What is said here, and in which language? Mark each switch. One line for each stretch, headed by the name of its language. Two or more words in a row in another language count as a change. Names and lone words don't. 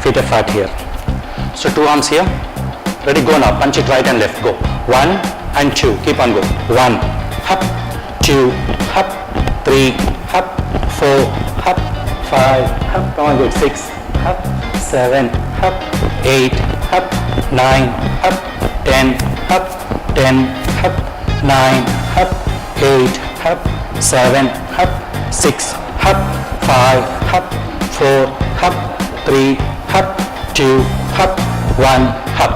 English: fat here. So 2 arms here. Ready, go now. Punch it right and left. Go. 1 and 2. Keep on go. 1, hop, 2, hop, 3, hop, 4, hop, 5, hop. Come on, good. 6, hop, 7, hop, 8, hop, 9, hop, 10, hop, 10, hop, 9, hop, 8, hop, 7, hop, 6, hop, 5, hop, 4, hop, 3, hop, 2, hop, 1, hop.